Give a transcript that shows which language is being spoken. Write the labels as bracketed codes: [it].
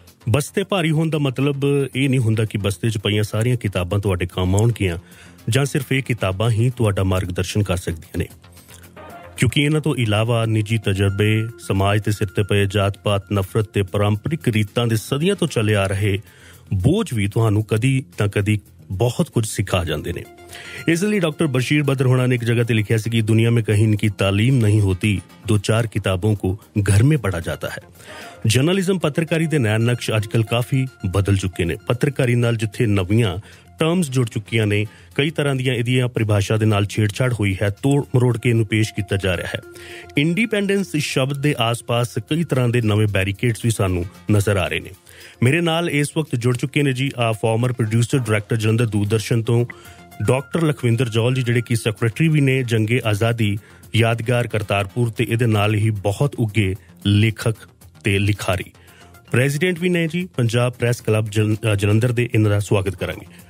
[pa] ਬਸਤੇ ਭਾਰੀ ਹੋਣ ਦਾ ਮਤਲਬ ਇਹ ਨਹੀਂ ਹੁੰਦਾ ਕਿ ਬਸਤੇ 'ਚ ਪਈਆਂ ਸਾਰੀਆਂ ਕਿਤਾਬਾਂ ਤੁਹਾਡੇ ਕੰਮ ਆਉਣਗੀਆਂ ਜਾਂ ਸਿਰਫ ਇਹ ਕਿਤਾਬਾਂ ਹੀ ਤੁਹਾਡਾ ਮਾਰਗਦਰਸ਼ਨ ਕਰ ਸਕਦੀਆਂ ਨੇ, ਕਿਉਂਕਿ ਇਹਨਾਂ ਤੋਂ ਇਲਾਵਾ ਨਿੱਜੀ ਤਜਰਬੇ, ਸਮਾਜ ਦੇ ਸਿਰ 'ਤੇ ਪਏ ਜਾਤ-ਪਾਤ, ਨਫ਼ਰਤ ਤੇ ਪਾਰੰਪਰਿਕ ਰੀਤਾਂ ਦੇ ਸਦੀਆਂ ਤੋਂ ਚੱਲੇ ਆ ਰਹੇ ਬੋਝ ਵੀ ਤੁਹਾਨੂੰ ਕਦੀ ਨਾ ਕਦੀ [hi] बहुत कुछ सिखा जाते हैं। इसलिए डॉक्टर बशीर बद्र होना ने एक जगह पे लिखा कि दुनिया में कहीं इनकी तालीम नहीं होती, 2-4 किताबों को घर में पढ़ा जाता है। जर्नलिज्म पत्रकारी के नए नक्श आजकल काफ़ी बदल चुके हैं। [pa] पत्रकारी नाल जिथे नवीं टर्म्स जुड़ चुकियां ने, कई तरह ਦੀਆਂ ਇਹਦੀਆਂ ਪਰਿਭਾਸ਼ਾ ਦੇ ਨਾਲ ਛੇੜਛਾੜ ਹੋਈ ਹੈ, ਤੋੜ ਮਰੋੜ ਕੇ ਇਹਨੂੰ ਪੇਸ਼ ਕੀਤਾ ਜਾ ਰਿਹਾ ਹੈ। ਇੰਡੀਪੈਂਡੈਂਸ ਸ਼ਬਦ ਦੇ ਆਸ-ਪਾਸ ਕਈ ਤਰ੍ਹਾਂ ਦੇ ਨਵੇਂ ਬੈਰੀਕੇਡਸ ਵੀ ਸਾਨੂੰ ਨਜ਼ਰ ਆ ਰਹੇ ਨੇ। ਮੇਰੇ ਨਾਲ ਇਸ ਵਕਤ ਜੁੜ ਚੁੱਕੇ ਨੇ ਜੀ farmer producer director Jalandhar Doordarshan ਤੋਂ ਡਾਕਟਰ ਲਖਵਿੰਦਰ ਜੌਹਲ ਜੀ, ਜਿਹੜੇ ਕਿ ਸੈਕਟਰੀ ਵੀ ਨੇ ਜੰਗੇ ਆਜ਼ਾਦੀ ਯਾਦਗਾਰ ਕਰਤਾਰਪੁਰ ਤੇ ਇਹਦੇ ਨਾਲ ਹੀ ਬਹੁਤ ਉੱਘੇ ਲੇਖਕ ਤੇ ਲਿਖਾਰੀ, ਪ੍ਰੈਜ਼ੀਡੈਂਟ ਵੀ ਨੇ ਜੀ ਪੰਜਾਬ ਪ੍ਰੈਸ ਕਲੱਬ ਜਲੰਧਰ ਦੇ। ਇਹਨਾਂ ਦਾ ਸਵਾਗਤ ਕਰਾਂਗੇ।